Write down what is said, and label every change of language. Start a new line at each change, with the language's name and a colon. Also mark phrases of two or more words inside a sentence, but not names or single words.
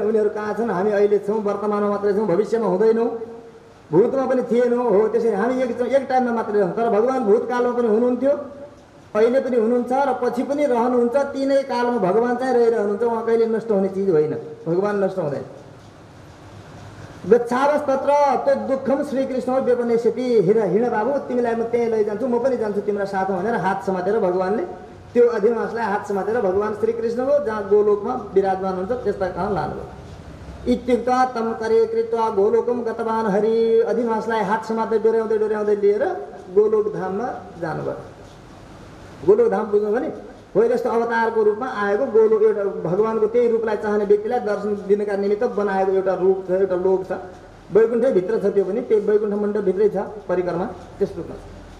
Nepali: उनीहरू कहाँ छन्, हामी अहिले छौँ, वर्तमानमा मात्रै छौँ, भविष्यमा हुँदैनौँ, भूतमा पनि थिएनौँ। हो त्यसरी हामी एक टाइममा मात्रै रहौँ। तर भगवान् भूतकालमा पनि हुनुहुन्थ्यो, अहिले पनि हुनुहुन्छ र पछि पनि रहनुहुन्छ। तीनै कालमा भगवान् चाहिँ रहिरहनुहुन्छ। उहाँ कहिले नष्ट हुने चिज होइन, भगवान् नष्ट हुँदैन।
Sanskrit: गच्छावस् तत्र तत् दुःखम श्रीकृष्ण व्यपनेष्यति।
Nepali: हिँड बाबु, तिमीलाई म त्यहीँ लैजान्छु, म पनि जान्छु तिम्रो साथमा भनेर हात समातेर भगवान्ले त्यो अधिवासलाई हात समातेर भगवान् श्रीकृष्णको जहाँ गोलोकमा विराजमान हुन्छ त्यस्ता कहाँ लानुभयो।
Sanskrit: इत्युक्त्वा तम करे कृत्वा गोलोकम गतवान हरि।
Nepali: अधिवासलाई हात समात्दै डोर्याउँदै लिएर गोलोक धाममा जानुभयो। गोलोक धाम बुझ्नु भने होइन, यस्तो अवतारको रूपमा आएको गोलोक, एउटा भगवान्को त्यही रूपलाई चाहने व्यक्तिलाई दर्शन दिनका निमित्त बनाएको एउटा रूप छ, एउटा लोक छ। वैकुण्ठै भित्र छ, त्यो पनि त्यही वैकुण्ठ मण्डप भित्रै छ परिक्रमा, त्यस रूपमा छ।